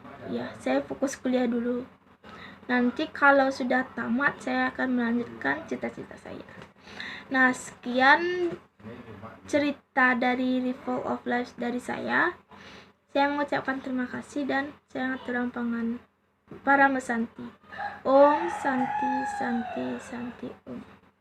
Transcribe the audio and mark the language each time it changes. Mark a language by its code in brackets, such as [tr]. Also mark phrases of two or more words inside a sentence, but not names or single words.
[id] Ya, saya fokus kuliah dulu. Nanti kalau sudah tamat, saya akan melanjutkan cita-cita saya. Nah, sekian cerita dari Ripple of Life dari saya. Saya mengucapkan terima kasih dan saya [ban] ngaturang pangan para mesanti. Om Santi Santi Santi Om.